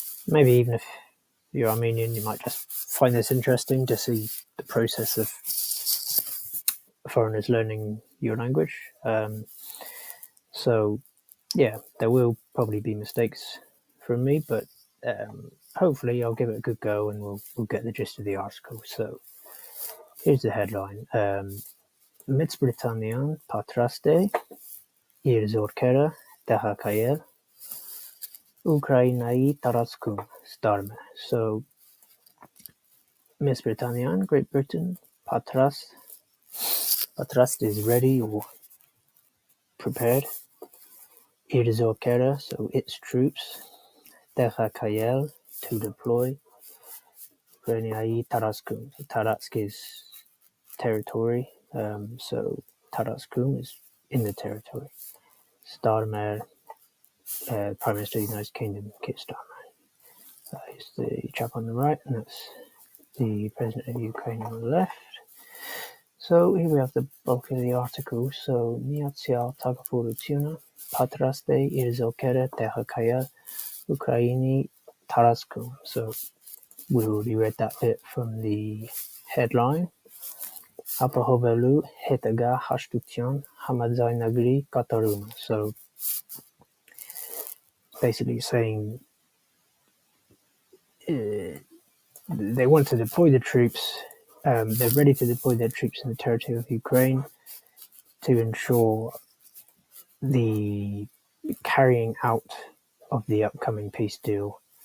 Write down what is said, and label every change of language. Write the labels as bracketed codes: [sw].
[en] Maybe even if you're Armenian, you might just find this interesting to see the process of foreigners learning your language. So, yeah, there will probably be mistakes from me, but hopefully I'll give it a good go and we'll get the gist of the article. So, here's the headline. [hy] Մեծ Բրիտանիան պատրաստ է իր զորքերը տեղակայել Ukrainայի տարածքում ստարմը. [en] So, Miss Britannia, Great Britain, Patras is ready or prepared. Irzokera, so its troops. Terrakayel, to deploy. [hy] Ukrainiai Taraskum. [en] Taratsk is territory, so Taraskum is in the territory. Starmer, Prime Minister of the United Kingdom, Keir Starmer. Is the chap on the right, and that's the President of Ukraine on the left. So here we have the bulk of the article. [hy] So Միացյալ Թագավորությունը պատրաստ է իր զորքերը տեղակայել Ukraini տարածքում. [en] So we already read that bit from the headline. [hy] Ապահովելու հետագա հաշտության համաձայնագրի կատարումը. [en] So basically saying they want to deploy the troops. They're ready to deploy their troops in the territory of Ukraine to ensure the carrying out of the upcoming peace deal.